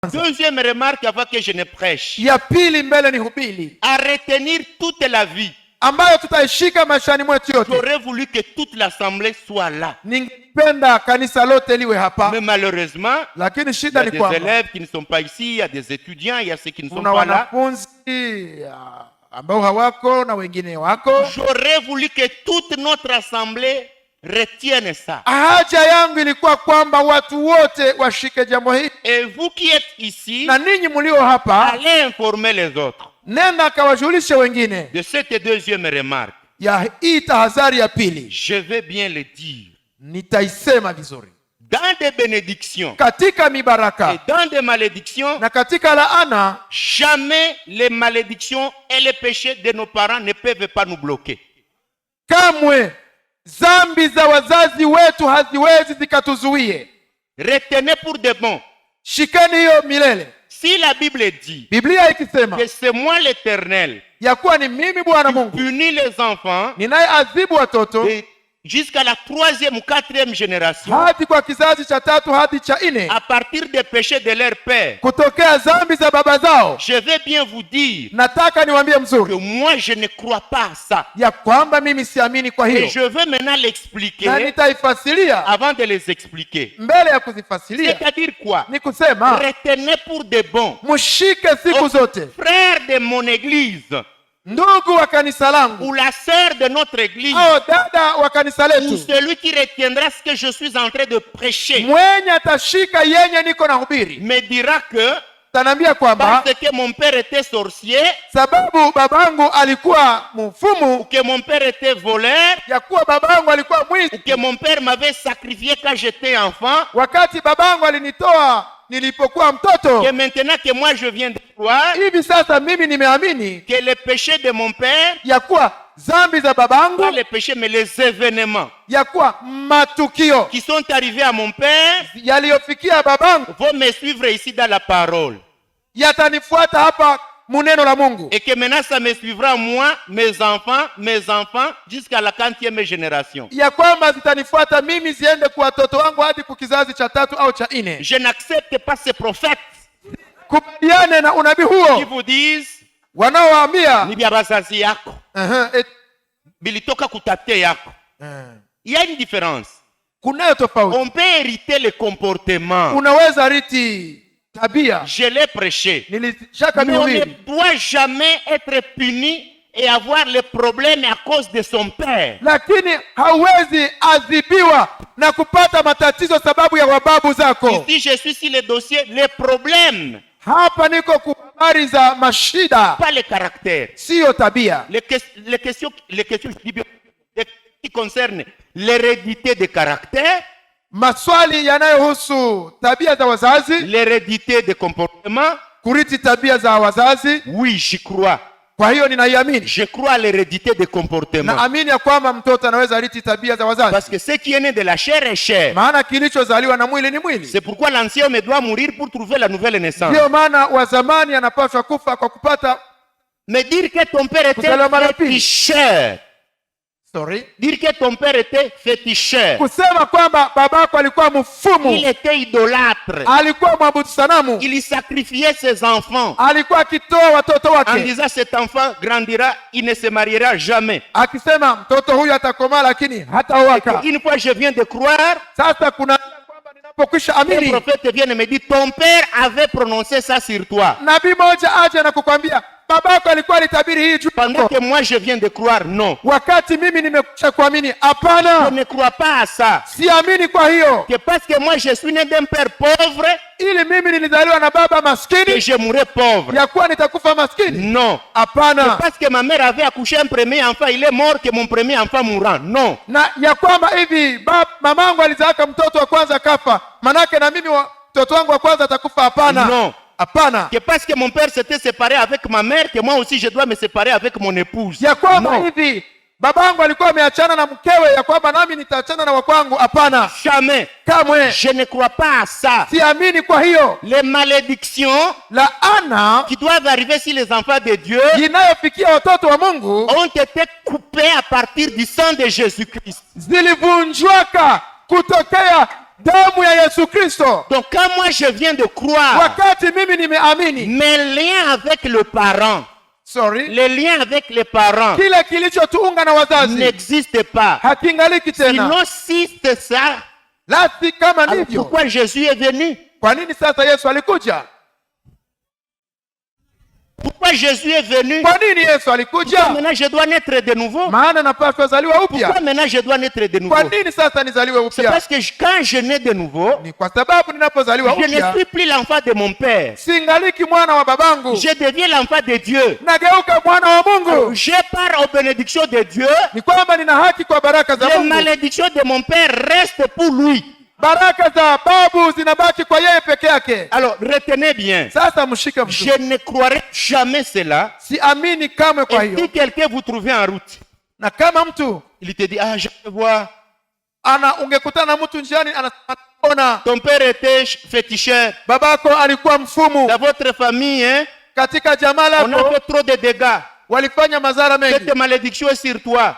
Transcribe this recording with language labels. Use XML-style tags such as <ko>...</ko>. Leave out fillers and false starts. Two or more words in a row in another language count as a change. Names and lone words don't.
<fr>Deuxième remarque avant que je ne prêche.</fr> <sw>Ya pili mbele ni hubiri.</sw> <fr>À retenir toute la vie.</fr> <sw>Ambayo tutaishika maishani mwetu yote.</sw> <fr>J'aurais voulu que toute l'assemblée soit là.</fr> <sw>Ningependa kanisa lote liwe hapa.</sw> <fr>Mais malheureusement,</fr> <sw>lakini</sw> <fr>il y</fr> <sw>shida</sw> <fr>a</fr> <sw>ni</sw> <fr>des</fr> <sw>kwamba</sw> <fr>élèves qui ne sont pas ici, il y a des étudiants, il y a ceux qui ne sont</fr> <sw>kuna</sw> <fr>pas là.</fr> <sw>wanafunzi ambao hawako na wengine wako.</sw> <fr>J'aurais voulu que toute notre assemblée retienne ça.</fr> <sw>Haja yangu ilikuwa kwamba watu wote washike jambo hili.</sw> <fr>Et vous qui êtes ici,</fr> <sw>Na ninyi mlio hapa,</sw> <fr>allez informer les autres</fr> <sw>nenda kawajulishe wengine</sw> <fr>de cette deuxième remarque.</fr> <sw>ya hii tahadhari ya pili.</sw> <fr>Je vais bien le dire.</fr> <sw>Nitaisema vizuri.</sw> <fr>Dans des bénédictions</fr> <sw>Katika</sw> <fr>et</fr> <sw>mibaraka</sw> <fr>dans des malédictions,</fr> <sw>na katika laana,</sw> <fr>jamais les malédictions et les péchés de nos parents ne peuvent pas nous bloquer.</fr> <sw>kamwe zambi za wazazi wetu haziwezi zikatuzuie.</sw> <fr>Retenez pour de bon.</fr> <sw>Shikeni hiyo milele.</sw> <fr>Si la Bible dit</fr> <sw>Biblia ikisema</sw> <fr>que c'est moi l'Éternel</fr> <sw>ya kuwa ni mimi Bwana</sw> <fr>qui</fr> <sw>Mungu</sw> <fr>punis les enfants</fr> <sw>ninayeadhibu watoto</sw> <fr>et jusqu'à la 3e ou 4e génération</fr> <sw>hadi kwa kizazi cha 3 hadi cha 4,</sw> <fr>à partir des péchés de leur père,</fr> <sw>kutokea zambi za baba zao,</sw> <fr>je vais bien vous dire</fr> <sw>nataka niwaambie</sw> <fr>que</fr> <sw>mzuri</sw> <fr>moi je ne crois pas à ça.</fr> <sw>ya kwamba mimi siamini kwa</sw> <fr>Et</fr> <sw>hiyo,</sw> <fr>je veux maintenant</fr> <sw>na</sw> <fr>l'expliquer</fr> <sw>nitaifasiria</sw> <fr>avant de les expliquer.</fr> <sw>mbele ya kuzifasiria.</sw> <fr>C'est-à-dire quoi?</fr> <sw>Ni kusema</sw> <fr>Retenez pour de bon.</fr> <sw>mshike siku zote,</sw> <fr>Frère de mon église</fr> <sw>ndugu wa kanisa langu</sw> <fr>ou la sœur de notre église</fr> <sw>au dada wa kanisa</sw> <fr>ou</fr> <sw>letu,</sw> <fr>celui qui retiendra ce que je suis en train de prêcher</fr> <sw>mwenye atashika yenye niko na hubiri,</sw> <fr>me dira que</fr> <sw>tanambia kwamba</sw> <fr>parce que mon père était sorcier</fr> <sw>sababu babangu alikuwa</sw> <fr>ou</fr> <sw>mfumu,</sw> <fr>que mon père était voleur</fr> <sw>ya kuwa babangu alikuwa</sw> <fr>ou</fr> <sw>mwizi,</sw> <fr>que mon père m'avait sacrifié quand j'étais enfant,</fr> <sw>wakati babangu alinitoa nilipokuwa mtoto,</sw> <fr>que maintenant que moi je viens de croire</fr> <sw>hivi sasa mimi nimeamini</sw> <fr>que les péchés de mon père,</fr> <sw>ya kuwa zambi za</sw> <fr>pas</fr> <sw>babangu,</sw> <fr>les péchés mais les événements</fr> <sw>ya kuwa matukio</sw> <fr>qui sont arrivés à mon père</fr> <sw>yaliyofikia babangu</sw> <fr>vont me suivre ici dans la parole.</fr> <sw>yatanifuata hapa muneno la Mungu,</sw> <fr>Et que maintenant ça me suivra moi, mes enfants, jusqu'à la 40e génération.</fr> <sw>ya kwamba zitanifuata mimi ziende kwa watoto wangu hadi kwa kizazi cha 3 au cha 4.</sw> <fr>Je n'accepte pas ces prophètes</fr> <sw>Kubaliane na unabii</sw> <fr>qui</fr> <sw>huo</sw> <fr>vous disent</fr> <sw>wanaowaambia ni bya bazazi yako,</sw> <fr>et</fr> <sw>bilitoka kutate yako.</sw> <fr>Il y a une différence.</fr> <sw>kunayo tofauti.</sw> <fr>On peut hériter le comportement.</fr> <sw>Unaweza riti tabia,</sw> <fr>Je l'ai prêché.</fr> <sw>nilishaka</sw> <fr>Mais on ne</fr> <sw>mihubiri,</sw> <fr>doit jamais être puni et avoir les problèmes à cause de son père.</fr> <sw>lakini hauwezi adhibiwa na kupata matatizo sababu ya wababu zako.</sw> <fr>Ici, je suis sur le dossier, les problèmes,</fr> <sw>Hapa niko kwa habari za mashida,</sw> <fr>pas les caractères.</fr> <sw>siyo tabia.</sw> <fr>Les questions qui concernent l'hérédité des caractères,</fr> <sw>Maswali yanayohusu tabia za wazazi,</sw> <fr>l'hérédité des comportements,</fr> <sw>kuriti tabia za wazazi,</sw> <fr>oui, j'y crois.</fr> <sw>kwa hiyo ninaiamini.</sw> <fr>Je crois à l'hérédité des comportements.</fr> <sw>Naamini ya kwamba mtoto anaweza riti tabia za wazazi,</sw> <fr>Parce que ce qui est né de la chair est chair.</fr> <sw>maana kilichozaliwa na mwili ni mwili.</sw> <fr>C'est pourquoi l'ancien homme doit mourir pour trouver la nouvelle naissance.</fr> <sw>Ndiyo maana wa zamani anapaswa kufa kwa kupata</sw> <fr>Mais dire que ton père était</fr> <sw>Kuzaliwa mara pili.</sw> <fr>féticheur, dire que ton père était féticheur,</fr> <sw>kusema kwamba babako alikuwa</sw> <fr>il</fr> <sw>mfumu,</sw> <fr>était idolâtre,</fr> <sw>alikuwa mwabudu sanamu,</sw> <fr>il sacrifiait ses enfants</fr> <sw>alikuwa akitoa watoto</sw> <fr>en</fr> <sw>wake</sw> <fr>disant cet enfant grandira, il ne se mariera jamais.</fr> <sw>akisema mtoto huyu atakomaa lakini hataoaka.</sw> <fr>Une fois je viens de croire,</fr> <sw>Sasa kuna kwamba ninapokwisha</sw> <fr>le</fr> <sw>amini,</sw> <fr>prophète vient et me dit ton père avait prononcé ça sur toi.</fr> <sw>nabii moja aje na kukwambia babako alikuwa alitabiri hii juu</sw> <fr>Pendant</fr> <sw>yako,</sw> <fr>que moi je viens de croire, non.</fr> <sw>wakati mimi nimekwisha kuamini.</sw> <fr>Je</fr> <sw>Hapana,</sw> <fr>ne crois pas à ça.</fr> <sw>siamini. Kwa hiyo</sw> <fr>Que parce que moi je suis né d'un père pauvre,</fr> <sw>ili mimi nilizaliwa na baba</sw> <fr>que</fr> <sw>maskini</sw> <fr>je mourrai pauvre.</fr> <sw>ya kuwa nitakufa maskini.</sw> <fr>Non. Que</fr> <sw>Hapana,</sw> <fr>parce que ma mère avait accouché un premier enfant, il est mort, que mon premier enfant mourra. Non.</fr> <sw>na ya kwamba hivi mamangu alizaaka mtoto wa kwanza kafa, manake na mimi mtoto wangu wa kwanza atakufa. Hapana,</sw> <fr>Non.</fr> <sw>hapana.</sw> <fr>Que parce que mon père s'était séparé avec ma mère, que moi aussi je dois me séparer avec mon épouse.</fr> <sw>Ya kwamba</sw> <fr>Non.</fr> <sw>hivi babangu alikuwa ameachana na mkewe, ya kwamba nami nitaachana na wakwangu. Hapana,</sw> <fr>Jamais.</fr> <sw>kamwe</sw> <fr>Je ne crois pas à ça.</fr> <sw>siamini. Kwa hiyo</sw> <fr>Les malédictions</fr> <sw>laana</sw> <fr>qui doivent arriver sur les enfants de Dieu</fr> <sw>inayofikia watoto wa Mungu</sw> <fr>ont été coupées à partir du sang de Jésus-Christ.</fr> <sw>zilivunjwaka kutokea damu ya Yesu Kristo.</sw> <fr>Donc quand moi je viens de croire,</fr> <sw>Wakati mimi nimeamini,</sw> <fr>mes liens avec le parent, les liens avec les parents</fr> <sw>kile kilichotuunga na wazazi</sw> <fr>n'existent pas.</fr> <sw>hakingaliki tena.</sw> <fr>Sinon si c'est ça,</fr> <sw>Lasi kama</sw> <fr>alors</fr> <sw>ndivyo,</sw> <fr>pourquoi Jésus est venu?</fr> <sw>kwa nini sasa Yesu alikuja?</sw> <fr>Pourquoi Jésus est venu?</fr> <sw>Kwa nini Yesu</sw> <fr>Pourquoi</fr> <sw>alikuja?</sw> <fr>maintenant je dois naître de nouveau?</fr> <sw>Maana napaswa zaliwa</sw> <fr>Pourquoi</fr> <sw>upya.</sw> <fr>maintenant je dois naître de nouveau?</fr> <sw>Kwa nini sasa nizaliwe</sw> <fr>C'est</fr> <sw>upya?</sw> <fr>parce que quand je nais de nouveau,</fr> <sw>Ni kwa sababu ninapozaliwa</sw> <fr>je ne</fr> <sw>upya</sw> <fr>suis plus l'enfant de mon père.</fr> <sw>singaliki mwana wa babangu,</sw> <fr>Je deviens l'enfant de Dieu.</fr> <sw>nageuka mwana wa Mungu.</sw> <fr>Je pars aux bénédictions de Dieu.</fr> <sw>Ni kwamba nina haki kwa baraka za</sw> <fr>Les</fr> <sw>Mungu.</sw> <fr>malédictions de mon père restent pour lui.</fr> <sw>Baraka za babu zinabaki kwa yeye peke yake.</sw> <fr>Alors, retenez bien.</fr> <sw>Sasa mshike mtu.</sw> <fr>Je ne croirai jamais cela.</fr> <sw>Siamini kamwe kwa</sw> <fr>Et</fr> <sw>hiyo.</sw> <fr>si quelqu'un vous trouvez en route,</fr> <sw>Na kama mtu</sw> <fr>il te dit, ah, je te vois,</fr> <sw>ungekutana na mtu njiani anaona</sw> <fr>ton père était féticheur.</fr> <sw>babako alikuwa mfumu,</sw> <fr>Dans votre famille, hein,</fr> <sw>katika jamaa</sw> <fr>on a</fr> <sw>lako</sw> <fr>fait trop de dégâts.</fr> <sw>walifanya madhara mengi,</sw> <fr>Cette malédiction est sur toi.</fr>